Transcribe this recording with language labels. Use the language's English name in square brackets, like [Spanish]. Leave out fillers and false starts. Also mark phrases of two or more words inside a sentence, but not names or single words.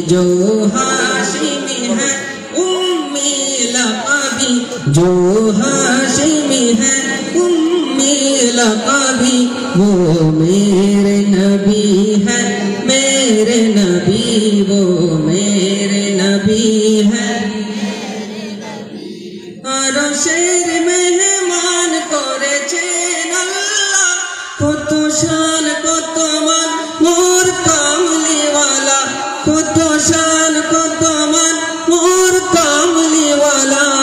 [Urdu] جو ہاشمی ہے امی لقبی، جو ہاشمی ہے امی لقبی، وہ میرے نبی ہے میرے نبی، وہ میرے نبی ہے۔ [Bangla] আরো শের মেহমান করেছেন আল্লাহ, কত শান কত মান মোর কামলিওয়ালা, কত শান কত মান মোর কামলিওয়ালা।